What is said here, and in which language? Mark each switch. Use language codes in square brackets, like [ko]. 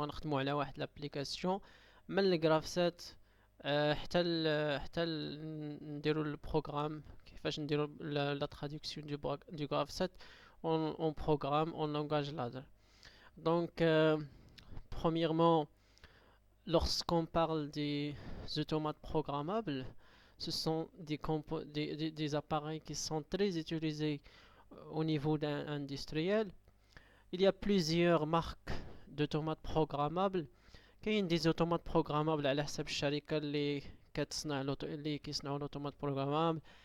[ar] غنخدمو على واحد لابليكاسيون من الجرافسات حتى نديرو البروغرام كيفاش نديرو لا تراديكسيون دو جرافسات [fr] en programme en langage ladder. Donc, premièrement, lorsqu'on parle des automates programmables, ce sont des appareils qui sont très utilisés au niveau industriel. Il y a plusieurs marques d'automates programmables. [ar] كاين [fr] des automates programmables [ar] على حسب الشركة اللي كيصنعوا l'automate programmable.